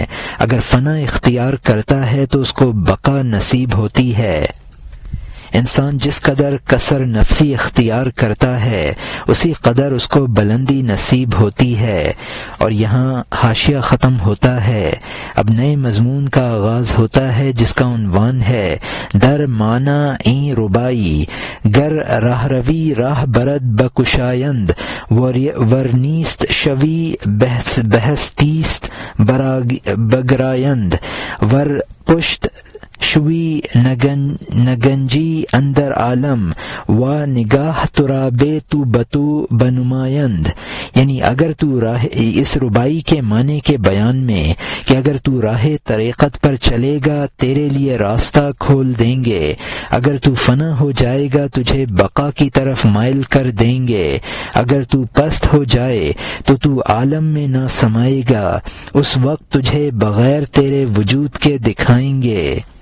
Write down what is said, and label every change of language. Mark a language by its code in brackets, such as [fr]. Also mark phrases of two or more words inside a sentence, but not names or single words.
[ur] اگر فنا اختیار کرتا ہے تو اس کو بقا نصیب ہوتی ہے۔ انسان جس قدر کسر نفسی اختیار کرتا ہے اسی قدر اس کو بلندی نصیب ہوتی ہے۔ اور یہاں حاشیہ ختم ہوتا ہے۔ اب نئے مضمون کا آغاز ہوتا ہے جس کا عنوان ہے [fa] در معنی این ربائی، گر راہ روی راہ برد بکشایند، ورنیست شوی بہستیست بگرایند، ور پشت شوی نگنجی اندر عالم و نگاہ ترابے تو بتو بنمایند۔ [ur] یعنی اگر تو اس ربائی کے معنی کے بیان میں کہ اگر تو راہ طریقت پر چلے گا تیرے لیے راستہ کھول دیں گے، اگر تو فنا ہو جائے گا تجھے بقا کی طرف مائل کر دیں گے، اگر تو پست ہو جائے تو عالم میں نہ سمائے گا، اس وقت تجھے بغیر تیرے وجود کے دکھائیں گے۔